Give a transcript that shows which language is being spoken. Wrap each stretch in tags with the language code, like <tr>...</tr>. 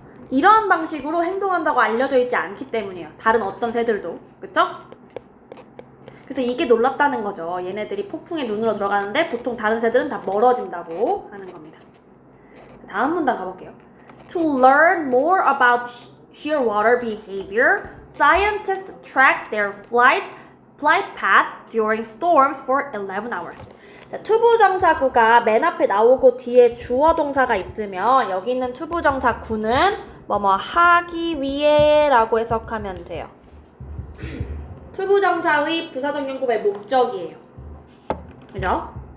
<ko>이러한 방식으로 행동한다고 알려져 있지 않기 때문이에요. 다른 어떤 새들도. 그쵸? 그래서 이게 놀랍다는 거죠. 얘네들이 폭풍의 눈으로 들어가는데 보통 다른 새들은 다 멀어진다고 하는 겁니다. 다음 문단 가볼게요.</ko> <en>To learn more about shearwater behavior, scientists track their flight path during storms for 11 hours.</en> <ko>자, 투부정사구가 맨 앞에 나오고 뒤에 주어 동사가 있으면 여기 있는 투부정사구는 뭐뭐 하기 위해 라고 해석하면 돼요. 투부정사의 부사적용법의 목적이에요. 그죠?</ko>